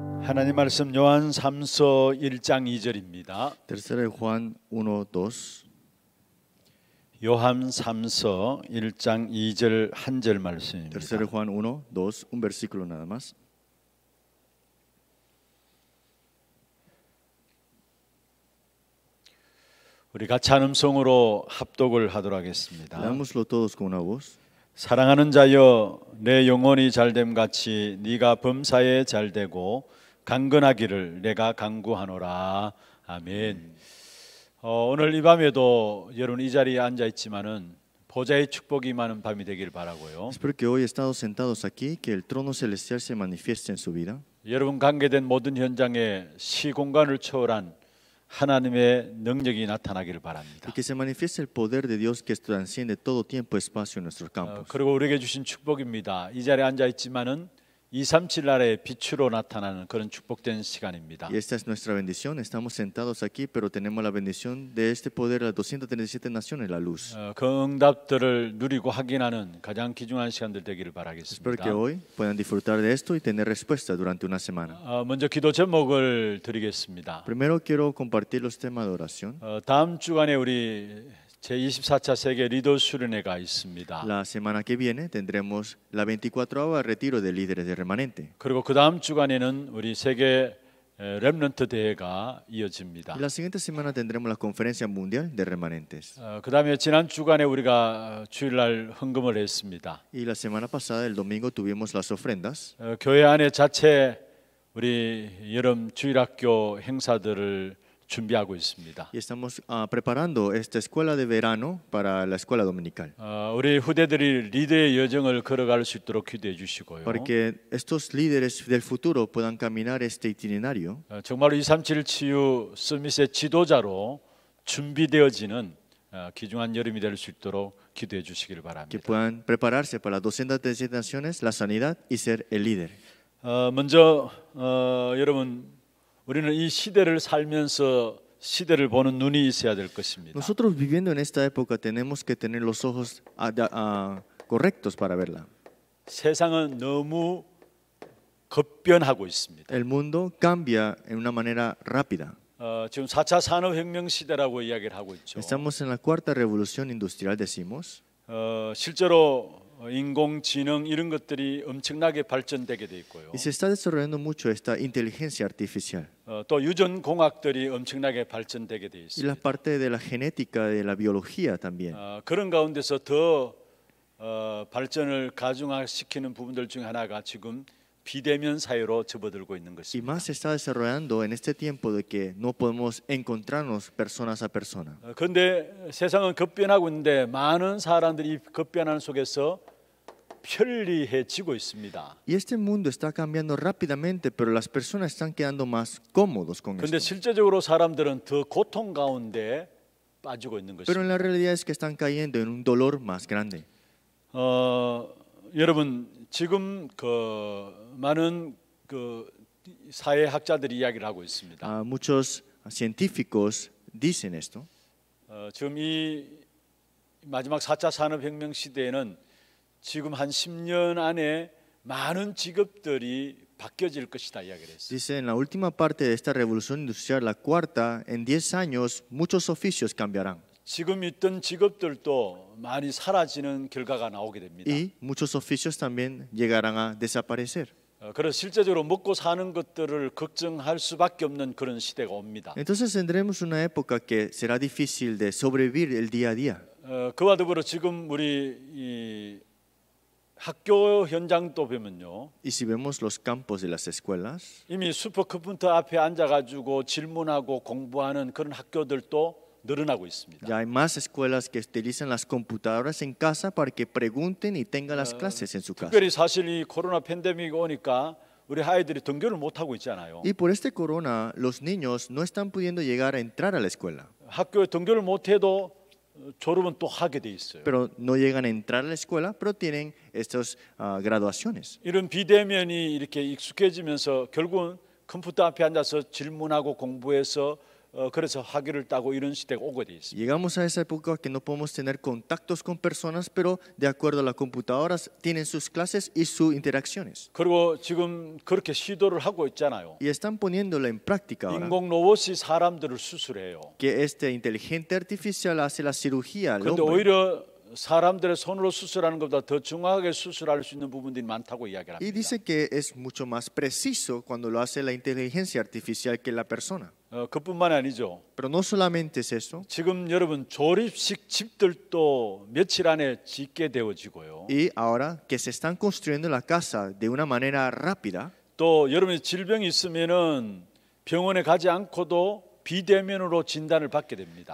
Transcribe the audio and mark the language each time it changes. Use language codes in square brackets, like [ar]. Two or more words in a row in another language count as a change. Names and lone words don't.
[ko] 하나님 말씀 요한 3서 1장 2절입니다. [es] Tercera de Juan 1, 2. [ko] 요한 3서 1장 2절 한 절 말씀입니다. [es] Tercera de Juan 1, 2, un versículo nada más. [ko] 우리 같이 한 음성으로 합독을 하도록 하겠습니다. [es] Leámoslo todos con una voz. [ko] 사랑하는 자여, 내 영혼이 잘됨 같이 네가 범사에 잘되고 강건하기를 내가 간구하노라. 아멘. 오늘 이 밤에도 여러분 이 자리에 앉아 있지만은 보좌의 축복이 많은 밤이 되길 바라고요. [es] Espero que hoy estado sentados aquí, que el trono celestial se manifieste en su vida. [ko] 여러분 관계된 모든 현장에 시공간을 초월한 하나님의 능력이 나타나기를 바랍니다. [es] Y que se manifieste el poder de Dios que transciende todo tiempo y espacio en nuestros campos. [ko] 그리고 우리에게 주신 축복입니다. 이 자리에 앉아 있지만은 237 나라의 빛으로 나타나는 그런 축복된 시간입니다. [es] Y esta es nuestra bendición. Estamos sentados aquí, pero tenemos la bendición de este poder a las 237 naciones, la luz. [ko] 그 응답들을 누리고 확인하는 가장 귀중한 시간들 되기를 [es] Espero [ko] 바라겠습니다. [es] que hoy puedan disfrutar de esto y tener respuesta durante una semana. [ko] 먼저 기도 제목을 드리겠습니다. [es] Primero quiero compartir los temas de oración. [ko] 다음 주간에 우리 제24차 세계 리더 수련회가 있습니다. [es] La semana que viene tendremos la 24ª retiro de líderes de remanente. [ko] 그리고 그 다음 주간에는 우리 세계 렘넌트 대회가 이어집니다. [es] Y la siguiente semana tendremos la conferencia mundial de remanentes. [ko] 그 다음에 지난 주간에 우리가 주일날 헌금을 했습니다. [es] Y la semana pasada, el domingo, tuvimos las ofrendas. [ko] 교회 안에 자체 우리 여름 주일학교 행사들을 준비하고 있습니다. [es] Y estamos preparando esta escuela de verano para la escuela dominical. [ko] 우리 후대들이 리더의 여정을 걸어갈 수 있도록 기도해 주시고요. [es] Para que estos líderes del futuro puedan caminar este itinerario. [ko] 정말로 237 치유 서밋의 지도자로 준비되어지는 귀중한 여름이 될 수 있도록 기도해 주시기를 [es] Que [ko] 바랍니다. [es] puedan prepararse para las 237 naciones, la sanidad y ser el líder. [ko] 먼저 여러분 우리는 이 시대를 살면서 시대를 보는 눈이 있어야 될 것입니다. [es] Nosotros viviendo en esta época tenemos que tener los ojos correctos para verla. [ko] 세상은 너무 급변하고 있습니다. [es] El mundo cambia en una manera rápida. [ko] 지금 4차 산업혁명 시대라고 이야기를 하고 있죠. [es] Estamos en la cuarta revolución industrial, decimos. [ko] 실제로 인공지능 이런 것들이 엄청나게 발전되게 돼 있고요. [es] Y se está desarrollando mucho esta inteligencia artificial. [ko] 또 유전공학들이 엄청나게 발전되게 돼 [es] Y [ko] 있습니다. [es] la parte de la genética, de la biología también. [ko] 그런 가운데서 더 발전을 가중화시키는 부분들 중 하나가 지금 비대면 사회로 접어들고 있는 [es] Y [ko] 것입니다. [es] más se está desarrollando en este tiempo de que no podemos encontrarnos personas a persona. [ko] 그런데 세상은 급변하고 있는데 많은 사람들이 이 급변하는 속에서 편리해지고 있습니다. [es] Y este mundo está cambiando rápidamente, pero las personas están quedando más cómodos con [ko] 그런데 [es] esto. [ko] 실제적으로 사람들은 더 고통 가운데 빠지고 있는 [es] Pero en [ko] 것입니다. [es] la realidad es que están cayendo en un dolor más grande. [ko] 여러분 지금 많은 사회학자들이 이야기를 하고 있습니다. [es] Muchos científicos dicen esto. [ko] 지금 이 마지막 4차 산업혁명 시대에는 지금 한 10년 안에 많은 직업들이 바뀌어질 것이다 이야기를 했어요. [es] Dice, en la última parte de esta revolución industrial, la cuarta, en 10 años, muchos oficios cambiarán. [ko] 지금 있던 직업들도 많이 사라지는 결과가 나오게 됩니다. [es] Y muchos oficios también llegarán a desaparecer. [ko] 그래서 실제적으로 먹고 사는 것들을 걱정할 수밖에 없는 그런 시대가 옵니다. [es] Entonces tendremos una época que será difícil de sobrevivir el día a día. [ko] 그와 더불어 지금 우리 이 학교 현장도 보면요. [es] Y si vemos los campos de las escuelas, [ko] 이미 슈퍼컴퓨터 앞에 앉아가지고 질문하고 공부하는 그런 학교들도 늘어나고 있습니다. [es] ya hay más escuelas que utilizan las computadoras en casa para que pregunten y tengan las clases en su casa. [ko] 특별히 사실 이 코로나 팬데믹이 오니까 우리 아이들이 등교를 못 하고 있잖아요. [es] Y por este corona, los niños no están pudiendo llegar a entrar a la escuela. [ko] 학교에 등교를 못 해도 졸업은 또 하게 돼 있어요. [es] Pero no llegan a entrar a la escuela, pero tienen estas graduaciones. [ko] 이런 비대면이 이렇게 익숙해지면서 결국은 컴퓨터 앞에 앉아서 질문하고 공부해서 그래서 학위를 따고 이런 시대가 오게 돼 있습니다. [es] Llegamos a esa época que no podemos tener contactos con personas, pero de acuerdo a las computadoras tienen sus clases y sus interacciones. [ko] 그리고 지금 그렇게 시도를 하고 있잖아요. [es] Y están poniéndola en práctica ahora. [ko] 인공 로봇이 사람들을 수술해요. [es] Que este inteligente artificial hace la cirugía al [ko] 그런데 [es] hombre. [ko] 오히려 사람들의 손으로 수술하는 것보다 더 정확하게 수술할 수 있는 부분들이 많다고 이야기를 [es] Y [ko] 합니다. [es] dice que es mucho más preciso cuando lo hace la inteligencia artificial que la persona. [ko] 그뿐만이 아니죠. [es] Pero no solamente es eso. [ko] 지금 여러분 조립식 집들도 며칠 안에 짓게 되어지고요. [es] Y ahora que se están construyendo la casa de una manera rápida, [ko] 또 여러분이 질병이 있으면은 병원에 가지 않고도 비대면으로 진단을 받게 됩니다.